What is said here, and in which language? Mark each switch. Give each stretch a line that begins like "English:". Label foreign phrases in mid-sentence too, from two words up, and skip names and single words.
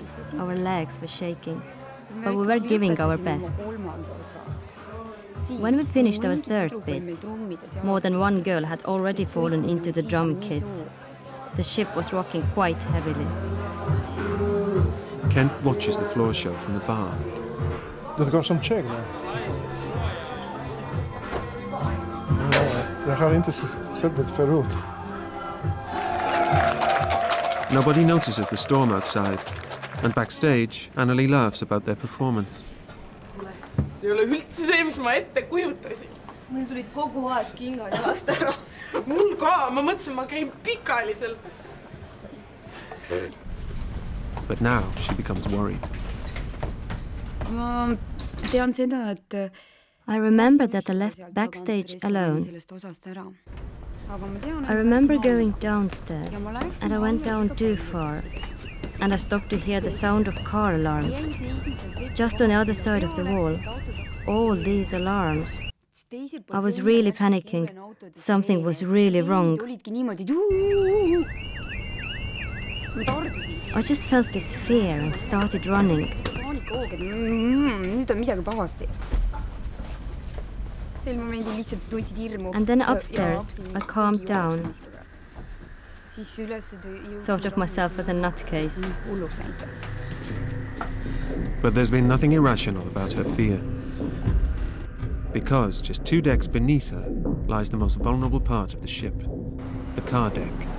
English: Our legs were shaking, but we were giving our best. When we finished our third bit, more than one girl had already fallen into the drum kit. The ship was rocking quite heavily. Kent watches the floor show from the bar.
Swedish: Det går som tjej nu. Jag har inte sett det förut.
English: Nobody notices the storm outside, and backstage, Annelie laughs about their performance.
Estonian: See ei ole üldse see, mis ma ette kujutasin. Mul tulid kogu aeg kingad jalast ära. Mul ka, ma mõtlesin, ma käin pikalisel.
English: But now she becomes worried.
Estonian: Ma tean seda, et
English: I remember that I left backstage alone. I remember going downstairs, and I went down too far, and I stopped to hear the sound of car alarms. Just on the other side of the wall, all these alarms. I was really panicking. Something was really wrong. I just felt this fear and started running.
Estonian: Nüüd on midagi pahasti. Sel momendil lihtsalt tundsid hirmu.
English: And then upstairs, I calmed down. Thought of myself as a nutcase. But there's been nothing irrational about her fear. Because just 2 decks beneath her lies the most vulnerable part of the ship, the car deck.